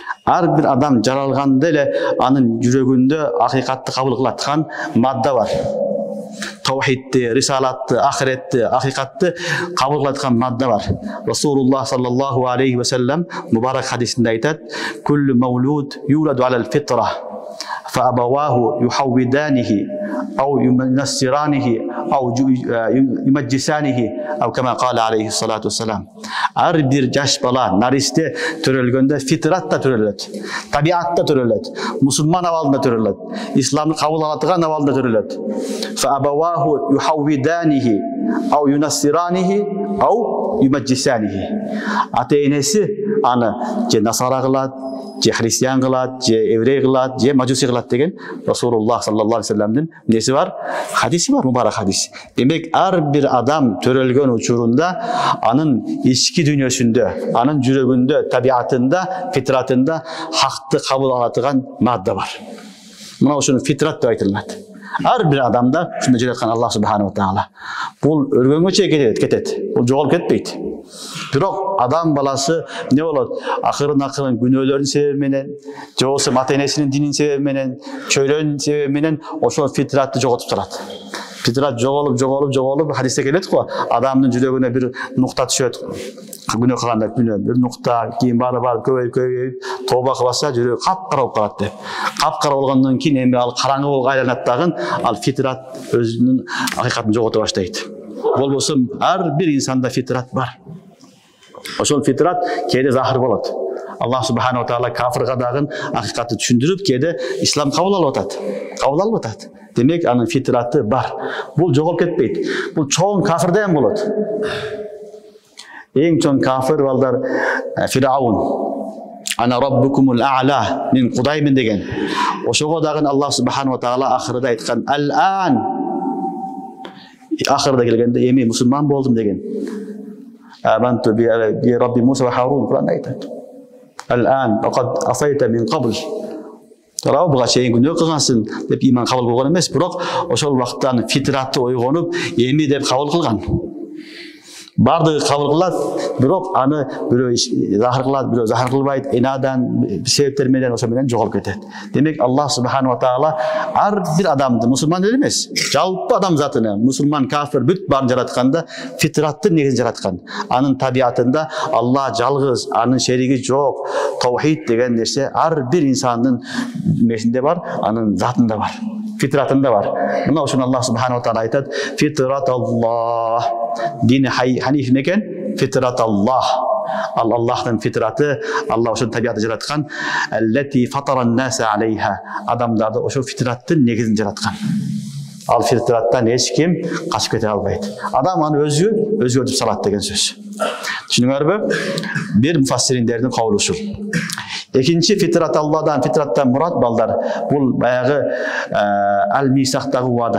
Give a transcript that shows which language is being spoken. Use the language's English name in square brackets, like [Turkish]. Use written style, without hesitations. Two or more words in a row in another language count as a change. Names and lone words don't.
[Kyrgyz] Ар бир адам жаралганда эле анын жүрөгүндө акыйкатты кабыл кылаткан мадда бар. Тавхидти, рисалатты, ахиретти, акыйкатты кабыл кылаткан мадда бар. Расулуллах [Arabic] صلى الله عليه وسلم [Kyrgyz] мубарак хадисинде айтат: [Arabic] "كل مولود يولد على الفطرة فأبواه يهودانه أو ينصرانه أو يمجسانه أو كما قال عليه الصلاة والسلام." [Kyrgyz] Ар бир жаш бала наристе төрөлгөндө фитратта төрөлөт, табиатта төрөлөт, мусулман абалында төрөлөт, исламды кабыл алатыган абалында төрөлөт. [Arabic] فأبواه يهودانه أو ينصرانه أو يمجسانه. [Kyrgyz] Ата-энеси аны же насара кылат, же христиан кылат, же еврей кылат, же мажуси кылат деген Расулуллах [Arabic] صلى الله عليه وسلم [Kyrgyz] неси бар? Хадиси бар, мубарак хадис. Демек ар бир адам төрөлгөн учурунда анын ички дүйнөсүндө, анын жүрөгүндө, табиатында, фитратында хакты кабыл алатыган мадда бар. Мына ушуну фитрат деп айтылат. Ар бир адамда ушундай жараткан Аллах [Arabic] سبحانه وتعالى. [Kyrgyz] Бул өлгөнгө чейин кетет. Бул жоголуп кетпейт. Бирок адам баласы не болот? Акырын күнөөлөрдүн себеби менен, же болбосо ата-энесинин динин себеби менен, чөйрөнүн себеби менен ошол фитратты жоготуп турат. Фитрат жоголуп, хадисте келет го, адамдын жүрөгүнө бир нукта түшөт. Күнөө кылганда бир нукта, кийин барып көбөйүп, тооба кылбаса жүрөгү капкара болуп калат деп. Капкара болгондон кийин эми ал караңгы болуп айланат дагы, ал фитрат өзүнүн акыйкатын жогото баштайт. Болбосо ар бир инсанда фитрат бар. Ошол фитрат кээде захир болот. Аллах [Arabic] سبحانه وتعالى [Kyrgyz] кафирга дагы акыйкатты түшүндүрүп, кээде ислам кабыл алып атат. Демек анын фитраты бар. Бул жоголуп кетпейт. Бул чоң кафирде эм болот. Эң чоң кафир балдар Фираун. [Arabic] أنا ربكم الأعلى, [Kyrgyz] мен Кудаймын деген. Ошого дагы Аллах [Arabic] سبحانه وتعالى [Kyrgyz] ахырда айткан ал-ан. Ахырда келгенде эми мусулман болдум деген. [Arabic] آمنت برب موسى وهارون, Куранда айтат. الآن وقد عصيت من قبل. [Kyrgyz] Тарау буга чейин күнөө кылгансың деп иман кабыл кылган эмес, бирок ошол убакта фитраты ойгонуп, эми деп кабыл кылган. Бардыгы кабыл кылат, бирок аны бирөө захир кылат, бирөө захир кылбайт, инадан себептер менен ошо менен жоголуп кетет. Демек Аллах [Arabic] سبحانه وتعالى [Kyrgyz] ар бир адамды, мусулман эмес, жалпы адам затыны, мусулман, кафир бүт баарын жаратканда фитраттын негизин жараткан. Анын табиатында Аллах жалгыз, анын шериги жок, таухид деген нерсе ар бир инсандын месинде бар, анын затында бар, фитратында бар. Мына ошону Аллах [Arabic] سبحانه وتعالى [Kyrgyz] айтат: [Arabic] "فطرة الله". دين حنيف [Kyrgyz] некен? [Arabic] فطرة الله. [Kyrgyz] Аллахтын фитраты, Аллах ошол табиатты жараткан. [Arabic] التي فطر الناس عليها. [Kyrgyz] Адамдарды ошол фитраттын негизин жараткан. Ал фитраттан эч ким качып кете албайт. Адам аны өзгөртүп салат деген сөз. Түшүнүңөрбү? Бир муфассириндердин кабылы ушул. Экинчи фитрат Алладан, фитраттан мурат балдар, бул баягы ал-мисактагы уада.